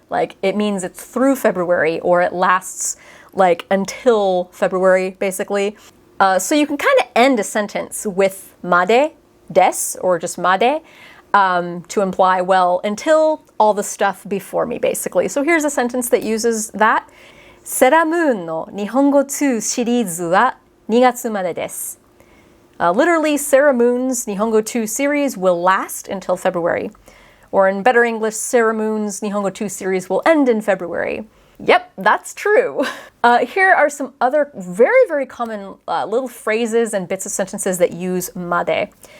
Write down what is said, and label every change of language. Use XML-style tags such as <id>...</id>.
<en>Like it means it's through February or it lasts like until February, basically. So you can kind of end a sentence with made, des, or just made, to imply, well, until all the stuff before me, basically. So here's a sentence that uses that.</en> <ja>セラムーンの日本語2シリーズは2月までです.</ja> <en>Literally, Sarah Moon's Nihongo 2 series will last until February. Or in better English, Sarah Moon's Nihongo 2 series will end in February. Yep, that's true. Here are some other very, very common little phrases and bits of sentences that use made.</en>